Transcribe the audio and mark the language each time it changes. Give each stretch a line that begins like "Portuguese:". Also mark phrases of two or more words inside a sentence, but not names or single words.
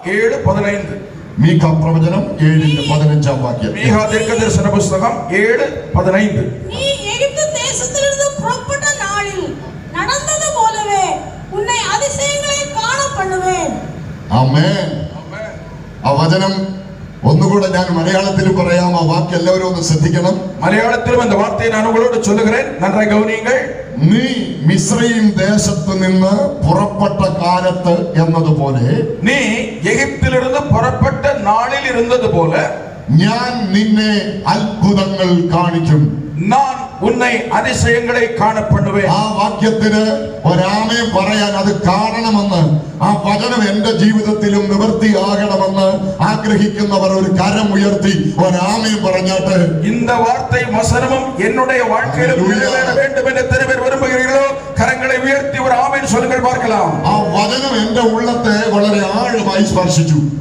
Malayalam: 7:15. മീഖാ പ്രവചനം 7:15 വാക്യം. മീഖാ ദീർഘദർശന പുസ്തകം 7:15.
Tamil: നീ എகிப்து தேசத்திலிருந்து புறப்பட்ட நாளில் நடந்தது போலவே உன்னை அதிசயங்களை காண பண்ணுவேன்.
Malayalam: ആമേൻ. ആ വചനം ഒന്നുകൂടെ ഞാൻ മലയാളത്തിൽ പറയാം. ആ വാക്യം എല്ലാവരും ഒന്ന് ശ്രദ്ധിക്കണം.
Tamil: മലയാളത്തിലും இந்த வார்த்தையை நான் உங்களோடு சொல்லுகிறேன், நன்றாக கவனியுங்கள்.
Malayalam: നീ മിസ്രയീം ദേശത്ത് നിന്ന് പുറപ്പെട്ട കാലത്ത് എന്നതുപോലെ, നീ എகிப்திலிருந்து പുറപ്പെട്ട നാളിൽ ഇരുന്നത് പോലെ ഞാൻ നിന്നെ അത്ഭുതങ്ങൾ കാണിക്കും.
Tamil: நான் உன்னை அதிசயங்களை காண பண்ணுவேன்.
Malayalam: ആ വാക്യത്തിന് ഒരാമേ പറയാൻ അത് കാണണമെന്ന്, ആ വചനം എന്റെ ജീവിതത്തിലും നിവൃത്തിയാകണമെന്ന് ആഗ്രഹിക്കുന്നവർ ഒരു കരം ഉയർത്തി ഒരാമേ പറഞ്ഞാട്ട്
Tamil: இந்த வார்த்தை வசனமும் என்னுடைய வாழ்க்கையிலும் நிறைவேற வேண்டும் என்று எத்தனை பேர் விரும்புகிறீர்களோ கரங்களை உயர்த்தி ஒரு ஆமென் சொல்லுங்கள் பார்க்கலாம்.
Malayalam: ആ വചനം എന്റെ ഉള്ളത്തെ വളരെ ആഴമായി സ്പർശിച്ചു.